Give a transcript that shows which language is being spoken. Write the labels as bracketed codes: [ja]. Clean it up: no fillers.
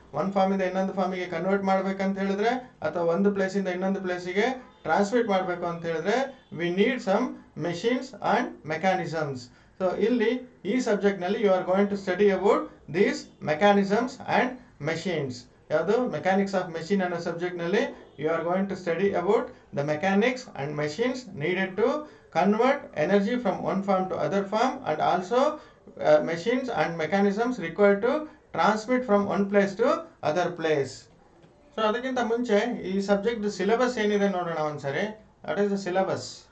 [kn] ಒಂದು ಫಾರ್ಮ್ ಇಂದ ಇನ್ನೊಂದು ಫಾರ್ಮಿಗೆ ಕನ್ವರ್ಟ್ ಮಾಡ್ಬೇಕಂತ ಹೇಳಿದ್ರೆ ಅಥವಾ ಒಂದು ಪ್ಲೇಸ್ ಇಂದ ಇನ್ನೊಂದು ಪ್ಲೇಸಿಗೆ ಟ್ರಾನ್ಸ್ಮಿಟ್ ಮಾಡಬೇಕು ಅಂತ ಹೇಳಿದ್ರೆ [en] We need some machines and mechanisms. [kn] So ಇಲ್ಲಿ ಈ ಸಬ್ಜೆಕ್ಟ್ ನಲ್ಲಿ [en] You are going to study about these mechanisms and machines. ಯಾವುದು, mechanics of machine [kn] ಅನ್ನೋ ಸಬ್ಜೆಕ್ಟ್ ನಲ್ಲಿ [en] You are going to study about the mechanics and machines needed to convert energy from one form to other form and also machines and mechanisms required to transmit from one place to other place. [kn] So ಅದಕ್ಕಿಂತ ಮುಂಚೆ ಈ subject syllabus ಏನಿದೆ ನೋಡೋಣ ಒಂದ್ಸರಿ. [en] What is the syllabus?